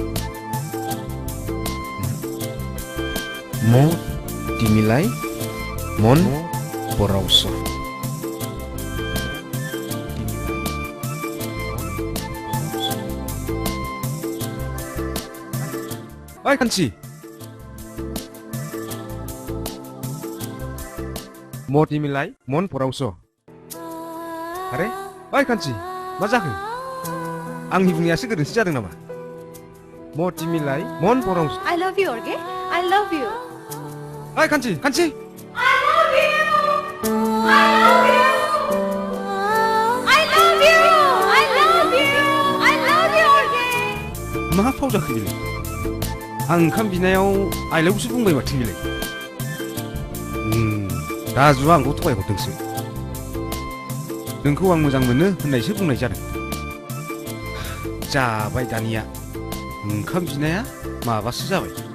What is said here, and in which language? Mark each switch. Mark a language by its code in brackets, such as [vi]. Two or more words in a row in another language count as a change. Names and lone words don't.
[ne] म तिमीलाई मन बरावसो ओइ कान्छी मत इमिलाय मन बरावसो अरे ओइ कान्छी [brx] मा जाखो आंनि बुंनायासो गोरोन्थि जादों नामा [ne] मत इमिलाय मन बरावसो [en] I love you, Orge. I love you. [ne] ओइ कान्छी कान्छी [en] I love you. I love you. I love you. I love you. I love you, Orge. [brx] मा फाव जाखो बेलाय आं ओंखाम बिनायाव आइलावसो बुंबाय माथो बेलाय राजुआ आंखौ थगायहरदोंसो नोंखौ आं मोजां मोनो होननायसो बुंनाय जादों जाबाय दानिया ओंखाम बिनाया माबासो जाबाय